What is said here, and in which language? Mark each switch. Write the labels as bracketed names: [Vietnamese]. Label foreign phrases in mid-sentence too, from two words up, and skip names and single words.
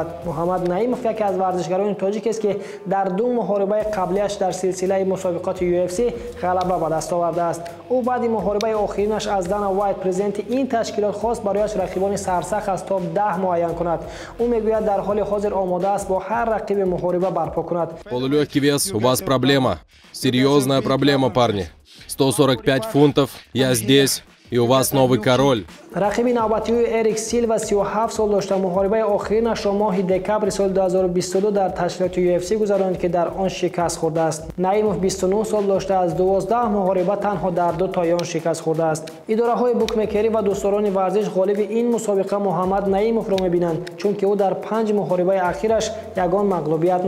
[Tajik] Муҳаммад Наимов яке аз варзишгарони тоҷикест ки дар 2 муҳорибаи қаблияш дар силсилаи мусобиқоти UFC ғалаба ба даст овардааст. ӯ баъди муҳорибаи охиринаш аз Дана Вайт, президенти ин ташкилот, хост барояш рақибони сарсахт аз топ 10 муайян кунад. ӯ мегӯяд дар ҳоли ҳозир омода аст бо ҳар рақиби муҳориба барпо кунад. [Russian] Полулегкий вес, у вас проблема. Серьезная проблема, парни. 145 фунтов, я здесь, и у вас новый король. [Tajik] рақиби навбатиёи Эрик Силва 37 сол дошта. муҳорибаи охиринашро моҳи декабри соли 2022 дар ташкилоти UFC гузаронд ки дар он шикаст хӯрдааст. Наимов 29 сол дошта. аз 12 муҳориба танҳо дар 2 таи он шикаст хӯрдааст. идораҳои букмекерӣ ва дӯстдорони варзиш ғолиби ин мусобиқа Муҳаммад Наимовро мебинанд, чунки ӯ дар 5 муҳорибаи ахираш ягон мағлубият надорад.